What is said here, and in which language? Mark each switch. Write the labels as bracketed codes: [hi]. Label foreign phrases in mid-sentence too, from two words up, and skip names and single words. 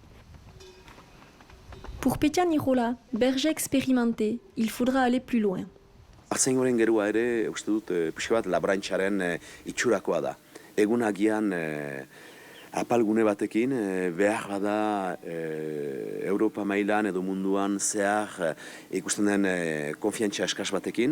[fr] Pour Petya Nirola, berger expérimenté, il faudra aller plus loin. [eu] Artzaingoren gerua ere, uste dut, pixka bat laborantxaren itxurakoa da. Egun agian apalgune batekin, behar bada Europa mailan edo munduan zehar ikusten den konfiantzia eskas batekin.